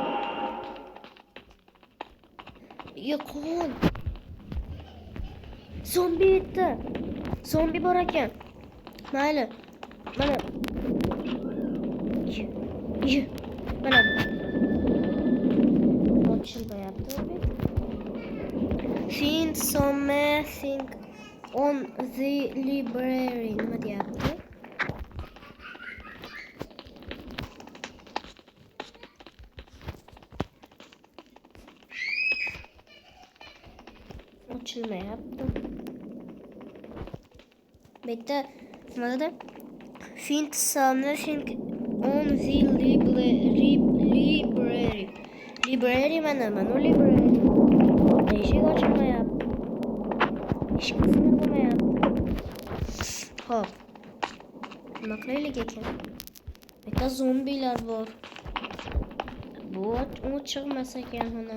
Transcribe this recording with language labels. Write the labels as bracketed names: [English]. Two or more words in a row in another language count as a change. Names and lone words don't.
[Uzbek] Yo'qon. Zombi yetdi. Zombi bor ekan. Mayli. Mana. Mana bu. Ochilmayapti. [English] Find something on the library. [Uzbek] Nima deyapti? Ochilmayapti. Bitta nima dedi? [English] Find something on the library. [Uzbek] Library mana library. Eshik ochilmayapti. Eshik ochilmayapti. Hop. Nima qilaylik ekan? Bitta zombilar bor. Bu chiqmas ekan mana.